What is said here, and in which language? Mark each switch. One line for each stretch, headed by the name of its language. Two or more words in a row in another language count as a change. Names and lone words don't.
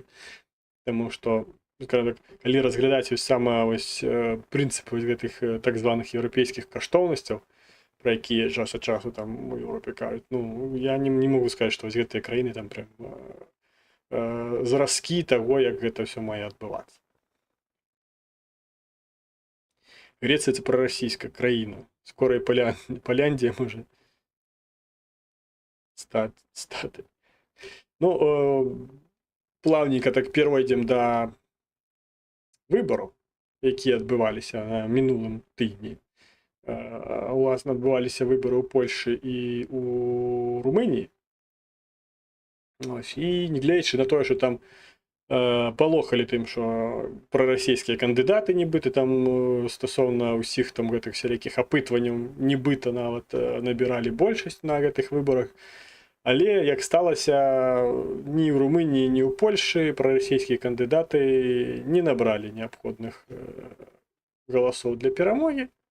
Belarusian: Таму што, калі разглядаць сама прынцыпы гэтых так званых еўрапейскіх каштоўнасцяў, пра якія час ад часу там у Еўропе кажуць, ну, я не могу сказаць, што гэтыя краіны там прям зразкі таго, як гэта ўсё мае адбывацца.
Ukrainian: Греція це проросійська країна. Скоро і Поляндія може стати. Ну, плавненько так перейдемо до виборів, які відбувалися на минулому тижні. У вас відбувалися вибори у Польщі і у Румунії. Ось, і не глядячи на те, що там
Belarusian: палохалі тым, што прарасійскія кандыдаты нібыта там стасоўна ўсіх там гэтых сялякіх апытванняў нібыта нават набіралі большасць на гэтых выбарах. Але як сталася, ні ў Румыніі, ні ў Польшы прарасійскія кандыдаты не набралі неабходных галасоў для перамогі.